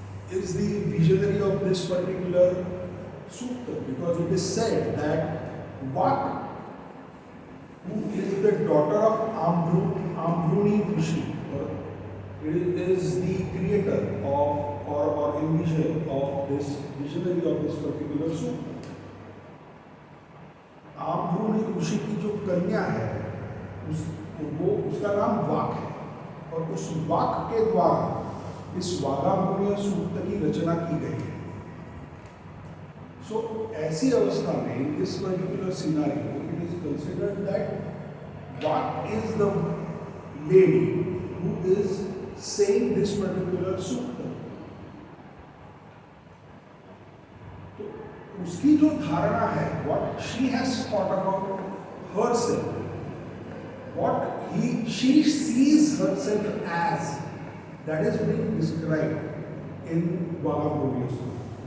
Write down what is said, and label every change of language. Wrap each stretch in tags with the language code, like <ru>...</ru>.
<en>is the visionary of this particular sutta, because it is said that Vak, who is the daughter of Ambruni Rishi, is the creator of or envision of this visionary of this particular sutta.</en> <hi>आम्भ्रूणी ऋषि की जो कन्या है उसका नाम वाक है, और उस वाक के द्वारा इस वागामुनिया सूक्त की रचना की गई है.</hi> <en>सो ऐसी अवस्था में in this particular scenario it is considered that Vak is the lady who is saying this particular सूक्त.</en> <hi>उसकी जो धारणा है,</hi> <en>what she has thought about herself, what she sees herself as, that is being described in Vagamogya Sutta.</en>